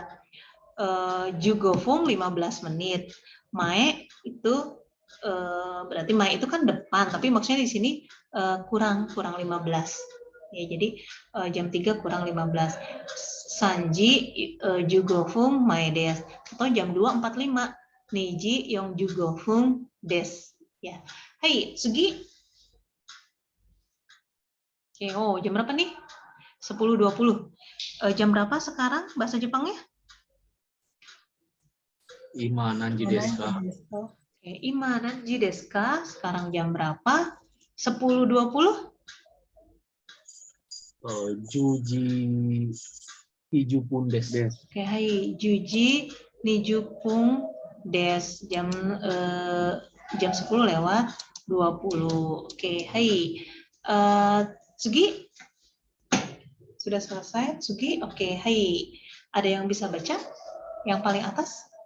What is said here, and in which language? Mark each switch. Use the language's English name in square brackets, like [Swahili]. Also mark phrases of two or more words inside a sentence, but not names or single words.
[Japanese] Jugo fung 15 menit. [Indonesian] Mae itu berarti mae itu kan depan, tapi maksudnya di sini kurang 15. Ya, jadi jam 3 kurang 15. [Japanese] Sanji jugo fung mae des, [Indonesian] atau jam [Japanese] 2.45. Niji yong jugo fung des. Ya. [Indonesian] Hai, Sugi. Oke, oh, jam berapa nih? 10.20. Jam berapa sekarang bahasa Jepangnya? [Japanese] Ima nanji desu ka? Oke, ima nanji desu ka? [Indonesian] Sekarang jam berapa? 10.20? [Japanese] Juji Hijupun desu. Oke, hai, juji nijupung des. [Indonesian] Jam 10 lewat 20. Oke, hai. Sugi? Sudah selesai, Sugi? Oke, hai. Ada yang bisa baca? Yang paling atas?